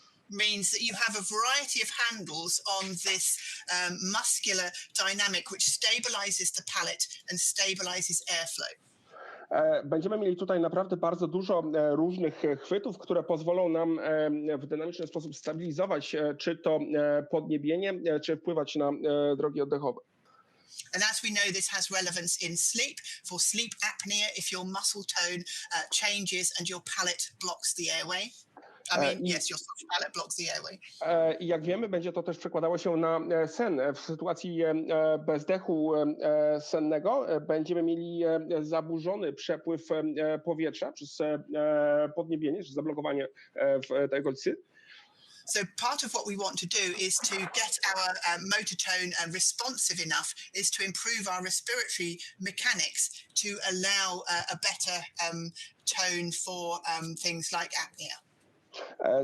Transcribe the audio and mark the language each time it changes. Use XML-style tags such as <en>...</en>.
<en>Means that you have a variety of handles on this muscular dynamic which stabilizes the palate and stabilizes airflow.</en> <pl>Będziemy mieli tutaj naprawdę bardzo dużo różnych chwytów, które pozwolą nam w dynamiczny sposób stabilizować czy to podniebienie, czy wpływać na drogi oddechowe.</pl> <en>And as we know, this has relevance in sleep, for sleep apnea, if your muscle tone changes and your palate blocks the airway. Yes, your soft palate blocks the airway.</en> <pl>I jak wiemy, będzie to też przekładało się na sen. W sytuacji bezdechu sennego będziemy mieli zaburzony przepływ powietrza przez podniebienie, czy zablokowanie w tej okolicy.</pl> <en>So part of what we want to do is to get our motor tone responsive enough, is to improve our respiratory mechanics to allow a better tone for things like apnea.</en>